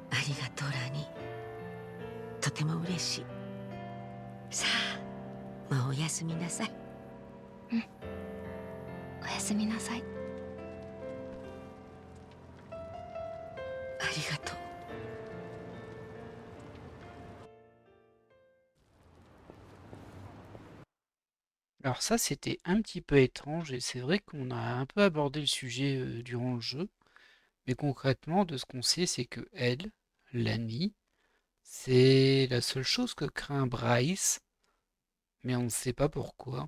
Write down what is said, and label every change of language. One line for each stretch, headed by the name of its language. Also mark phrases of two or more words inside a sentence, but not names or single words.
Japanese: りがとうラニー。とても嬉しい。さあ、もうおやすみなさい。おやすみなさい。ありがとう。
French: Alors ça, c'était un petit peu étrange, et c'est vrai qu'on a un peu abordé le sujet durant le jeu. Mais concrètement, de ce qu'on sait, c'est que elle, Lani, c'est la seule chose que craint Bryce, mais on ne sait pas pourquoi.